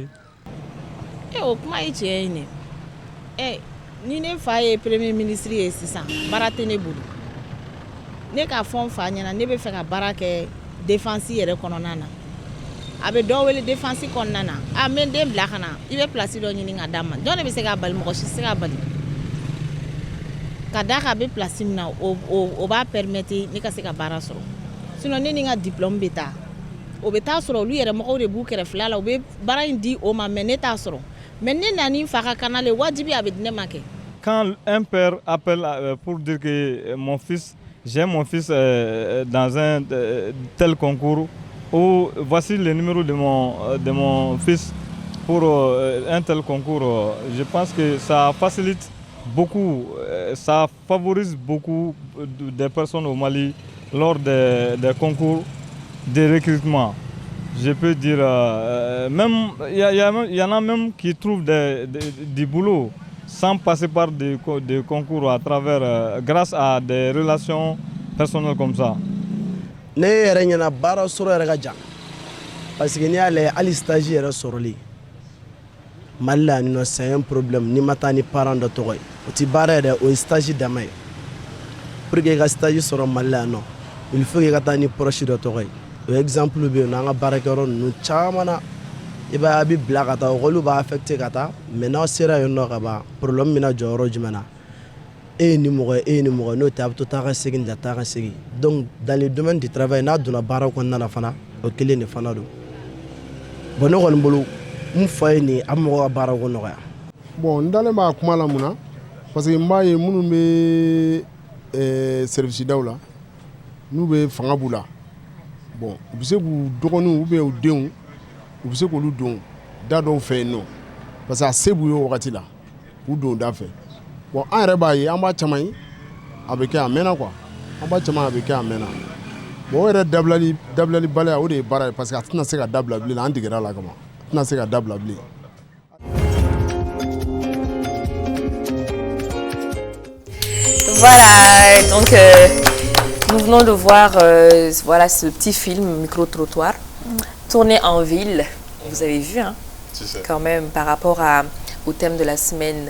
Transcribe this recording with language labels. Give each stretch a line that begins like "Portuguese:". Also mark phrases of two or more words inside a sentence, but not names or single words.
Bambara: O kuma ye tiɲɛ ye ne ni ne fa ye
French: premier ministre
Bambara: ye sisan baara tɛ ne bolo ne ka fɔ n fa ɲɛna ne bɛ fɛ ka baara kɛ défense yɛrɛ kɔnɔna na a bɛ dɔ wele défense kɔnɔna na a n bɛ n den bila ka na i bɛ place dɔ ɲini ka d'a ma jɔn de bɛ se k'a bali mɔgɔ si tɛ se k'a bali ka d'a kan a bɛ place min na o b'a permettre ne ka se ka baara sɔrɔ sinon ne ni n ka diplôme bɛ taa o bɛ taa sɔrɔ olu yɛrɛ mɔgɔw de b'u kɛrɛfɛla la u bɛ baara in di o ma mais ne t'a sɔrɔ mais ne nani fa ka kana le wajibi a bɛ di ne ma kɛ.
French: Quand un père appelle pour dire que j'ai mon fils dans un tel concours, ou voici le numéro de mon fils pour un tel concours, je pense que ça facilite beaucoup, ça favorise beaucoup des personnes au Mali lors des concours de recrutement. Je peux dire, même il y en a même qui trouvent du boulot sans passer par des concours à travers, grâce à des relations personnelles comme ça.
Bambara: Ne yɛrɛ ɲɛna baara sɔrɔ yɛrɛ ka jan
French: parce que
Bambara: n'i y'a lajɛ hali stage yɛrɛ sɔrɔli Mali la yan nɔ
French: c'est un problème
Bambara: n'i ma taa ni parent dɔ tɔgɔ ye o ti baara yɛrɛ o ye stage dama ye
French: pour que
Bambara: i ka stage sɔrɔ Mali la yan nɔ
French: il faut que
Bambara: i ka taa ni proche dɔ tɔgɔ ye o exemple bɛ yen nɔ an ka baarakɛyɔrɔ ninnu caman na i b'a ye a bɛ bila ka taa ɔkɔliw b'a affecté ka taa mais n'aw sera yen nɔ ka ban problème bɛna jɔ yɔrɔ jumɛn na e ye ni mɔgɔ ye n'o tɛ a bɛ to taa ka segin da taa ka segin
French: donc dans le domaine du travail
Bambara: n'a donna baara kɔnɔna na fana o kelen de fana don bon ne kɔni bolo n fa ye nin a bɛ mɔgɔw ka baara ko nɔgɔya. bon n dalen b'a kuma la mun na
French: parce que
Bambara: n b'a ye minnu bɛ service daw la n'u bɛ fanga b'u la bon u bɛ se k'u dɔgɔninw
French: ou bien
Bambara: u denw u bɛ se k'olu don da dɔw fɛ yen nɔ
French: parce que
Bambara: a se b'u ye o wagati la k'u don da fɛ bon an yɛrɛ b'a ye an b'a caman ye a bɛ kɛ a mɛnna quoi an b'a caman a bɛ kɛ a mɛnna bon o yɛrɛ dabilali baliya o de ye baara ye
French: parce que
Bambara: a tɛna se ka dabila bilen an degera a la kama a tɛna se ka dabila bilen.
French: Voilà, donc nous venons de voir voilà, ce petit film, Micro-trottoir, tourné en ville. Vous avez vu, hein, quand même, par rapport au thème de la semaine.